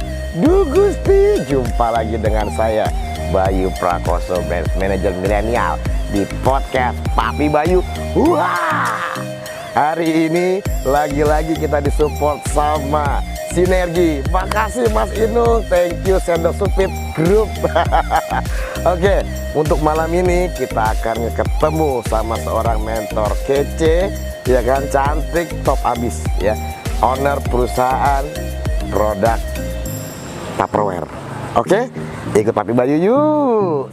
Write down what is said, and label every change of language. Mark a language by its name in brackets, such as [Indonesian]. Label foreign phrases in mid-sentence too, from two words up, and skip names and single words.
[Indonesian] Du Gusti, jumpa lagi dengan saya Bayu Prakoso, manajer milenial di podcast Papi Bayu. Wah, hari ini lagi-lagi kita disupport sama Sinergi. Makasih Mas Inul, [English] thank you Sendok Supit Group. [Indonesian] Oke, untuk malam ini kita akan ketemu sama seorang mentor kece, ya kan, cantik, top abis ya, owner perusahaan produk Tupperware. Oke, ikut Papi Bayu yuk.